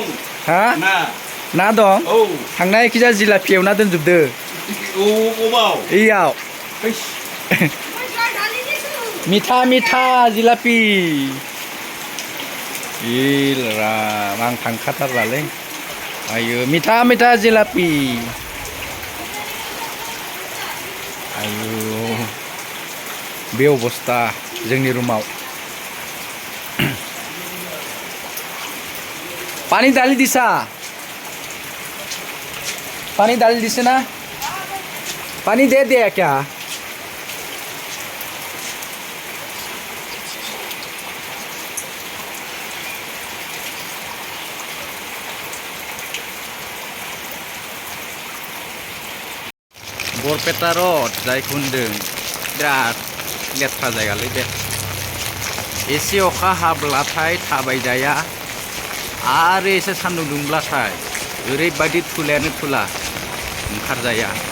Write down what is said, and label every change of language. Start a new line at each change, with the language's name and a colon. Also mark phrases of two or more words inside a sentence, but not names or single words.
Bodo: हा ना दं थांनाय खिजा जिलापि एवना दोनजोबदो इयाव
Hindi: मिठा मिठा जिलापि
Bodo: राम आं थांखाथारलालै आयु
Hindi: मिठा मिठा जिलापि
Bodo: आयु बे अबस्था जोंनि रुमाव
Hindi: पानी डाली दिसा पानी डाल दिसे ना पानी दे दिया क्या
Bodo: बरपेटा रोड जायखौ होनदों बिराद लेथ्रा जायगालै बे एसे अखा हाब्लाथाय थाबायजाया आरो एसे सान्दुं दुंब्लाथाय ओरैबायदि थुलायानो थुला ओंखारजाया